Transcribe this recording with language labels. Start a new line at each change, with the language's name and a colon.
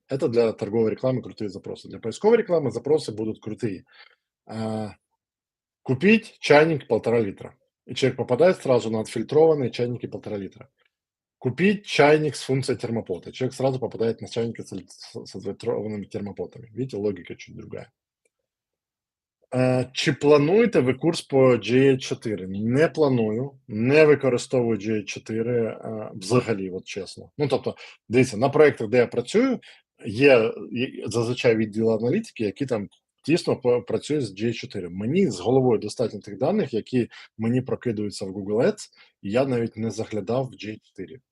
Russian: Это для торговой рекламы крутые запросы. Для поисковой рекламы запросы будут крутые. А, Купить чайник 1,5 литра. И человек попадает сразу на отфильтрованные чайники 1,5 литра. Купить чайник с функцией термопота. Человек сразу попадает на чайники с отфильтрованными термопотами. Видите, логика чуть другая.
Ukrainian: Чи плануєте ви курс по GA4? Не планую, не використовую GA4 взагалі, от чесно. Ну, тобто, дивіться, на проєктах, де я працюю, є зазвичай відділи аналітики, які там тісно працюють з GA4. Мені з головою достатньо тих даних, які мені прокидаються в Google Ads, і я навіть не заглядав в GA4.